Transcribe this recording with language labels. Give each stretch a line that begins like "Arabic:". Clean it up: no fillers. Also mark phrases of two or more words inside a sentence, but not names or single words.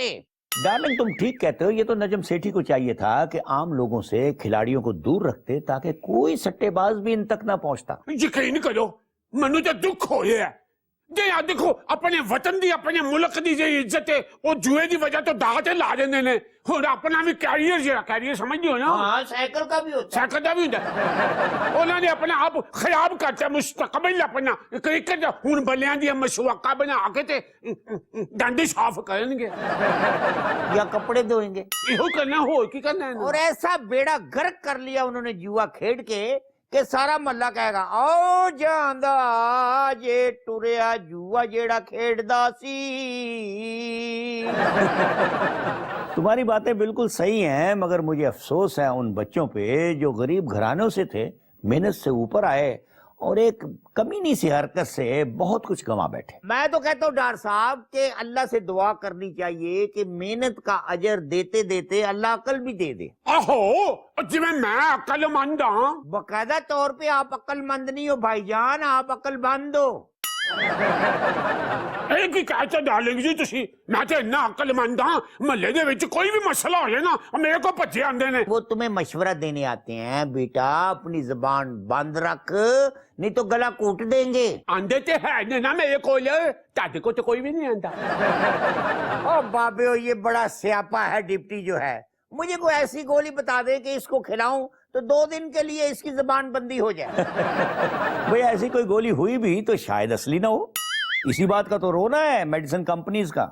Urdu: ڈارلنگ تم ٹھیک کہتے ہو، یہ تو نجم سیٹھی کو چاہیے تھا کہ عام لوگوں سے کھلاڑیوں کو دور رکھتے تاکہ کوئی سٹے باز بھی ان تک نہ پہنچتا۔
Punjabi: یقین کرو منو تے دکھ ہوئے ہے جی، دیکھو اپنے وطن دی اپنے ملک دی جی عزت ہے وہ جوئے دی وجہ تو داغ تے لا دیندے نے، اور اپنا بھی کیریئر جڑا کیریئر سمجھدے ہو نا،
Urdu: ہاں سائیکل کا بھی ہوتا ہے،
Punjabi: سائیکل دا بھی ہوندا ہے، انہاں نے اپنا آپ خراب کرتا مستقبل اپنا کرکٹ ہن بلیاں دی مسواقہ بنا کے تے ڈنڈے صاف کرن گے یا کپڑے دھوئیں گے، ایہو کرنا، ہو کی کرنا ہے۔
Urdu: اور ایسا بیڑا غرق کر لیا انہوں نے
Punjabi: جوا کھیڈ کے کہ سارا محلہ کہے گا او جاندا جے ٹریا جوا جیڑا کھیڈدا سی۔
Urdu: تمہاری باتیں بالکل صحیح ہیں، مگر مجھے افسوس ہے ان بچوں پہ جو غریب گھرانوں سے تھے، محنت سے اوپر آئے اور ایک کمینی سی حرکت سے بہت کچھ گنوا بیٹھے۔ میں تو کہتا ہوں ڈار صاحب کہ اللہ سے دعا کرنی چاہیے کہ محنت کا اجر دیتے دیتے اللہ عقل بھی دے دے۔
Punjabi: آہو جی میں عقل مند ہاں،
Urdu: باقاعدہ طور پہ آپ عقل مند نہیں ہو بھائی جان، آپ عقل مند ہو۔
Punjabi: ਇਹ ਕੀ कहते डार्लिंग जी ਤੁਸੀਂ ਮੈਂ ਤੇ ਇੰਨਾ ਅਕਲਮੰਦ ਹਾਂ ਮਹੱਲੇ ਦੇ ਵਿੱਚ ਕੋਈ ਵੀ ਮਸਲਾ ਹੋ ਜਾਏ ਨਾ ਮੇਰੇ ਕੋਲ ਭੱਜੇ ਆਉਂਦੇ ਨੇ
Urdu: وہ تمہیں مشورہ دینے آتے ہیں بیٹا، اپنی زبان بند رکھ نہیں تو گلا کوٹ دیں گے.
Punjabi: ਆਂਦੇ ਤੇ ਹੈ ਨੇ ਨਾ ਮੇਰੇ ਕੋਲ ਤੁਹਾਡੇ ਕੋਲ ਤੇ ਕੋਈ ਵੀ ਨਹੀਂ ਆਂਦਾ او بابے
Urdu: یہ بڑا سیاپا ہے ڈپٹی جو ہے، مجھے کوئی ایسی گولی بتا دے کہ اس کو کھلاؤں تو 2 دن کے لیے اس کی زبان بندی ہو جائے. بھائی ایسی کوئی گولی ہوئی بھی تو شاید اصلی نہ ہو، اسی بات کا تو رونا ہے
English: medicine companies
Urdu: کا.